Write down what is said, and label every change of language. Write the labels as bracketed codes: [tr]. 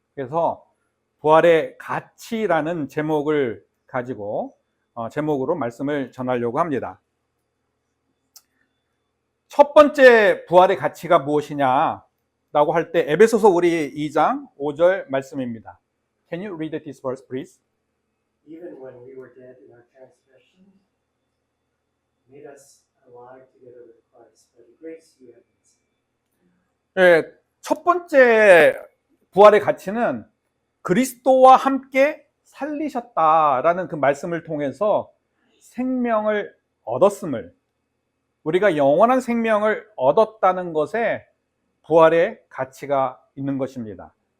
[ko] 그래서 부활의 가치라는 제목을 가지고 제목으로 말씀을 전하려고 합니다. 첫 번째 부활의 가치가 무엇이냐라고 할 때 에베소서 우리 2장 5절 말씀입니다. [en] Can you read this verse, please? Even when we were dead in our transgressions, made us alive together with Christ. By the grace you have been saved. [ko] 첫 번째 부활의 가치는 그리스도와 함께 살리셨다라는 그 말씀을 통해서 생명을 얻었음을, 우리가 영원한 생명을 얻었다는 것에 부활의 가치가 있는 것입니다.